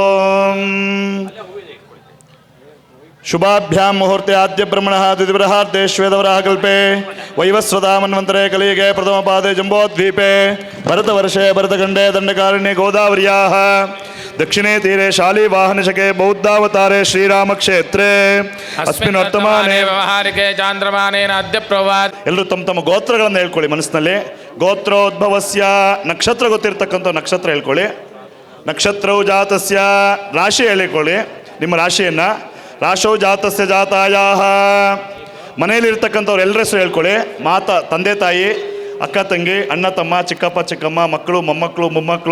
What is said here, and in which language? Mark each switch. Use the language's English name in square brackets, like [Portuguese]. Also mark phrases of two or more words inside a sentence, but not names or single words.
[Sanskrit] ಶುಭಾಭ್ಯಾಂ ಮುಹೂರ್ತೆ ಆದ್ಯ ಬ್ರಹ್ಮಣಃ ದ್ವಿತಿಬ್ರಹಾರ್ಧೆ ಶ್ವೇತವರಾಹ ಕಲ್ಪೆ ವೈವಸ್ವತಾ ಮನ್ವಂತರೆ ಕಲಿಯುಗೆ ಪ್ರಥಮ ಪಾದೆ ಜಂಬೋದ್ವೀಪೆ ಭರತವರ್ಷೆ ಭರತಖಂಡೇ ದಂಡಕಾರಣ್ಯೆ ಗೋದಾವರ್ಯಾಃ ದಕ್ಷಿಣೇ ತೀರೆ ಶಾಲಿವಾಹನಶಕೆ ಬೌದ್ಧಾವತಾರೆ ಶ್ರೀರಾಮಕ್ಷೇತ್ರೇ ಅಸ್ಮಿನ್ ವರ್ತಮಾನೆ ವ್ಯವಹಾರಿಕೆ ಚಾಂದ್ರಮಾನೇನ ಅದ್ಯ ಪ್ರವಾದ್. [Kannada] ಎಲ್ಲರೂ ತಮ್ಮ ತಮ್ಮ ಗೋತ್ರಗಳನ್ನು ಹೇಳ್ಕೊಳ್ಳಿ ಮನಸ್ಸಿನಲ್ಲಿ. ಗೋತ್ರೋದ್ಭವಸ್ಯ ನಕ್ಷತ್ರ ಗೊತ್ತಿರ್ತಕ್ಕಂಥ ನಕ್ಷತ್ರ ಹೇಳ್ಕೊಳ್ಳಿ. [Sanskrit] ನಕ್ಷತ್ರವು ಜಾತಸ್ಯ [Kannada] ರಾಶಿ ಹೇಳಿಕೊಳ್ಳಿ ನಿಮ್ಮ ರಾಶಿಯನ್ನು. [Sanskrit] ರಾಶೌ ಜಾತಸ್ಯ ಜಾತಾಯಾಹ. [Kannada] ಮನೆಯಲ್ಲಿರ್ತಕ್ಕಂಥವ್ರು ಎಲ್ಲರ ಹೆಸರು ಹೇಳ್ಕೊಳ್ಳಿ. ತಂದೆ ತಾಯಿ, ಅಕ್ಕ ತಂಗಿ, ಅಣ್ಣ ತಮ್ಮ, ಚಿಕ್ಕಪ್ಪ ಚಿಕ್ಕಮ್ಮ, ಮಕ್ಕಳು ಮೊಮ್ಮಕ್ಕಳು ಮೊಮ್ಮಕ್ಕಳು.